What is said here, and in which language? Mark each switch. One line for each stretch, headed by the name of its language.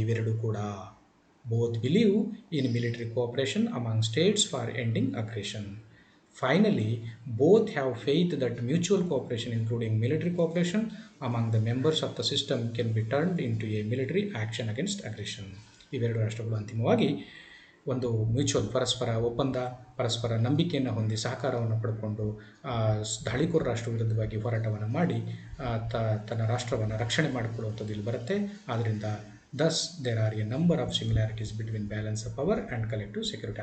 Kannada: ಇವೆರಡೂ ಕೂಡ
English: both believe in military cooperation among states for ending aggression. Finally, both have faith that mutual cooperation, including military cooperation among the members of the system, can be turned into a military action against aggression.
Kannada: ಇವೆರಡು ರಾಷ್ಟ್ರಗಳು ಅಂತಿಮವಾಗಿ ಒಂದು mutual ಪರಸ್ಪರ ನಂಬಿಕೆಯನ್ನು ಹೊಂದಿ ಸಹಕಾರವನ್ನು ಪಡ್ಕೊಂಡು ದಾಳಿಕೋರ ರಾಷ್ಟ್ರ ವಿರುದ್ಧವಾಗಿ ಹೋರಾಟವನ್ನು ಮಾಡಿ ತನ್ನ ರಾಷ್ಟ್ರವನ್ನು ರಕ್ಷಣೆ ಮಾಡಿಕೊಳ್ಳುವಂಥದ್ದು ಇಲ್ಲಿ ಬರುತ್ತೆ.
English: ಆದ್ದರಿಂದ thus there are a number of similarities between balance of power and collective security.